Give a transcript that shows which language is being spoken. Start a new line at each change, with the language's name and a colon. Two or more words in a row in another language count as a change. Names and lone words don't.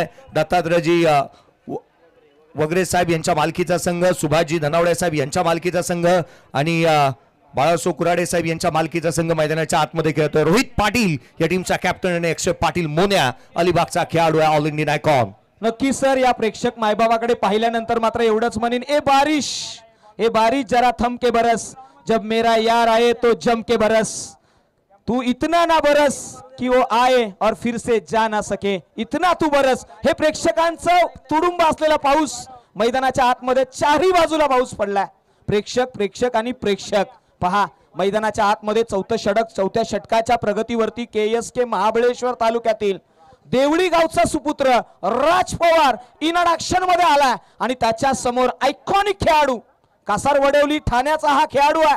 Marathi: दत्तात्रयजी वगैरे साहेब यांच्या मालकीचा संघ, सुभाषजी धनावडे साहेब यांच्या मालकीचा संघ आणि बाळासो कुराडे साहेब यांच्या मालकीचा संघ मैदानाच्या आतमध्ये खेळतोय. रोहित पाटील या टीमचा कॅप्टन आणि अक्षय पाटील मोन्या अलिबागचा खेळाडू आहे,
English: all Indian icon.
Marathi: नक्की सर, या प्रेक्षक मायबाबाकडे पाहिल्यानंतर मात्र एवढंच म्हणेन,
Hindi: ए बारिश जरा थम के बरस, जब मेरा यार आए तो जम के बरस, तू इतना ना बरस कि वो आए और फिर से जा ना सके, इतना तू बरस.
Marathi: हे प्रेक्षकांचं तुडुंब असलेला पाऊस मैदानाच्या आतमध्ये चारही बाजूला पाऊस पडलाय. प्रेक्षक आणि प्रेक्षक पहा, मैदानाच्या आतमध्ये चौथ्या षटकाच्या प्रगतीवरती KSK महाबळेश्वर तालुक्यातील देवळी गावचा सुपुत्र राज पवार इनडाक्शन मध्ये आलाय आणि त्याच्या समोर आयकॉनिक खेळाडू कासारवडवली ठाण्याचा हा खेळाडू आहे.